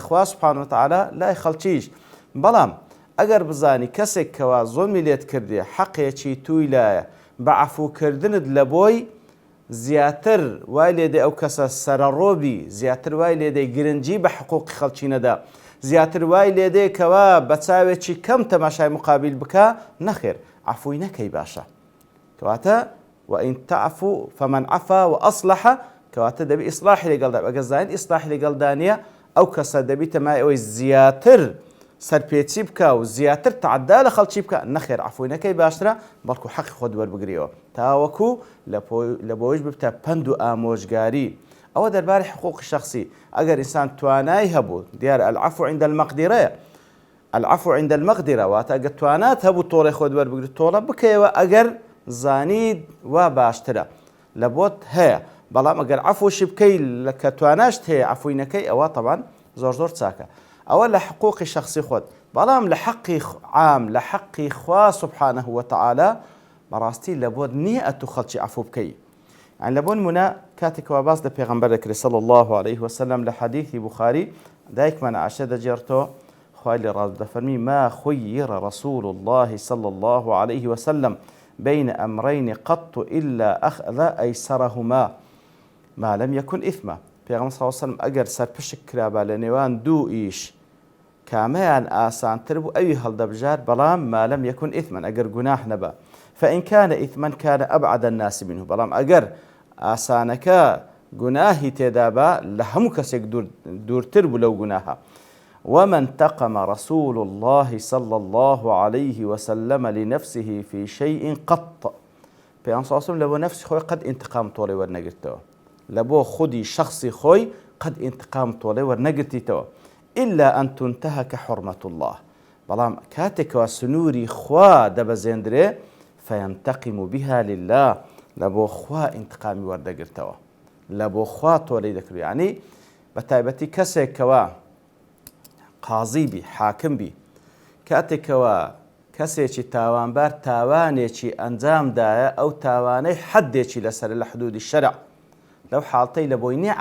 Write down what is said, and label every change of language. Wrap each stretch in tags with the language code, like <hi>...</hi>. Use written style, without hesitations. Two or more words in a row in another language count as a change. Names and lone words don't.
<ckb>خوا</ckb> <ar>سبحانه وتعالى</ar> <ckb>لای خەڵکیش بەڵام ئەگەر بزانی کەسێک کەوا زۆمی لێت کردی حەقێکی توی لایە بە عەفوکردنت لە بۆی زیاتر وای لێدەی ئەو کەسە سەرەڕۆبی زیاتر وای لێدەی گرنگی بە حقوقی خەڵکی نەدا زیاتر وای لێدەی کەوا بە چاوێکی کەم تەماشای مقابل بکە نەخێر عەفوی نەکەی باشە کەواتە</ckb> <ar>وئین تعفو فمن عفا وأصلح</ar> <ckb>کەواتە دەبی ئیسلاحی لەگەڵدا ئەگەر زانیت ئیسلاحی لەگەڵدا نییە ئەو کەسە دەبیتە مای ئەوەی زیاتر سەرپێچی بکە و زیاتر تعدا لە خەڵکی بکە نەخێر عەفوی نەکەی باشترە بەڵکو حەقی خۆت وەربگریەوە تاوەکو لە بۆیش ببتە پەند و ئامۆژگاری ئەوە دەربارەی حقوقی شەخسی ئەگەر ئینسان توانای هەبوو دیارە</ckb> <ar>العەفو عند المەقدرەیە العفو عند المقدرة</ar> <ckb>واتە ئەگەر توانات هەبوو تۆڵی خۆت وەربگرێت تۆڵە بکەیەوە ئەگەر زانید وا باشترە لە بۆت هەیە بەڵام ئەگەر عەفوشی بکەی کە تواناشت هەیە عەفوی نەکەی ئەوە طبعاً زۆر چاکە ئەوە لە حقوقی شخصی خۆت بەڵام لە حەقی عام لە حەقی خوا</ckb> <ar>سبحانه وتعالى</ar> <ckb>بەڕاستی لە بۆت نییە ئەتوو خەڵکی عەفو بکەی يعني لە بۆ نمونە کاتێکەوە باس لە پێغەمبەر دەکرێت</ckb> <ar>صلى الله عليه وسلم</ar> <ckb>لە حەدیثی بوخاری دایکمان عائشە دەجێڕتەوە خوای لێ ڕاز دەفەرمی</ckb> <ar>ما خير رسول الله صلى الله عليه وسلم بين أمرين قط إلا أخذ أيسرهما ما لم يكن إثما</ar> <ckb>پێغەمبەر</ckb> <ar>صلى الله عليه وسلم</ar> <ckb>ئەگەر سەرپشک کرابە لە نێوان دوو ئیش کامەیان ئاسانتر بوو ئەوی هەڵدەبژار بەڵام</ckb> <ar>ما لم يكن إثما</ar> <ckb>ئەگەر گوناح نەبە</ckb> <ar>فإن كان إثما كان أبعد الناس منه</ar> <ckb>بەڵام ئەگەر ئاسانەکە گوناهی تێدا بە لە هەموو کەسێک دوورتر بوو لەو گوناهە</ckb> <ar>ومن انتقم رسول الله صلى الله عليه وسلم لنفسه في شيء قط</ar> <ckb>پێغەمبەر</ckb> <ar>صلى الله عليه وسلم</ar> <ckb>لەبۆ نفسی خۆی قەت ئینتقام تۆڵی وەرنەگرتەوە لەبۆ خودی شخصی خۆی قەت ئینتقام تۆڵی وەرنەگرتیتەوە</ckb> <ar>إلا أن تنتهك حرمة الله</ar> <ckb>بەڵام کاتێکەوە سنووری خوا دەبەزێندرێ</ckb> <ar>فينتقم بها لله</ar> <ckb>لەبۆ خوا ئینتقامی وەردەگرتەوە لەبۆ خوا تۆڵی دەکرێت یعنی بە تایبەتی کەسێکەوە قازی بی حاکم بی کاتێکەوە کەسێکی تاوانبار تاوانێکی ئەنجامدایە ئەو تاوانەی حەدێکی لەسەر لە حدودی شەرع لەو حاڵتەی لە بۆی نییە</ckb>